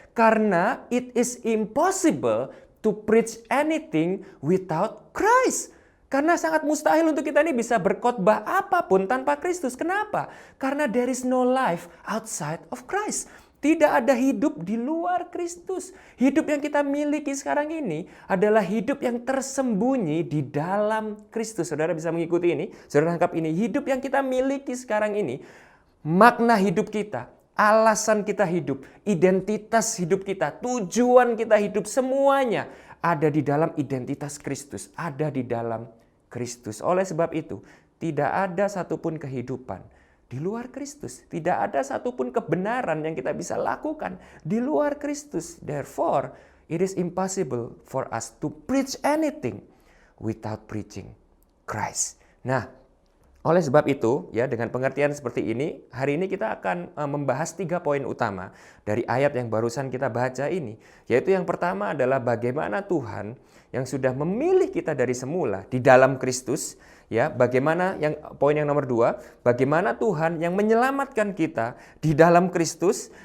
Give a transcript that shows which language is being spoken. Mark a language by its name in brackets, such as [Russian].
[Indonesian] Karena [English] it is impossible to preach anything without Christ. [Indonesian] Karena sangat mustahil untuk kita ini bisa berkhotbah apapun tanpa Kristus. Kenapa? Karena [English] there is no life outside of Christ. [Indonesian] Tidak ada hidup di luar Kristus. Hidup yang kita miliki sekarang ini adalah hidup yang tersembunyi di dalam Kristus. Saudara bisa mengikuti ini? Saudara tangkap ini. Hidup yang kita miliki sekarang ini, makna hidup kita, alasan kita hidup, identitas hidup kita, tujuan kita hidup, semuanya ada di dalam identitas Kristus, ada di dalam Kristus. Oleh sebab itu, tidak ada satupun kehidupan di luar Kristus. Tidak ada satupun kebenaran yang kita bisa lakukan di luar Kristus. [English] Therefore, it is impossible for us to preach anything without preaching Christ. [Indonesian] Nah, oleh sebab itu, ya, dengan pengertian seperti ini, hari ini kita akan membahas 3 poin utama dari ayat yang barusan kita baca ini. Yaitu yang pertama adalah bagaimana Tuhan yang sudah memilih kita dari semula di dalam Kristus, ya, bagaimana poin yang nomor 2, bagaimana Tuhan yang menyelamatkan kita di dalam Kristus.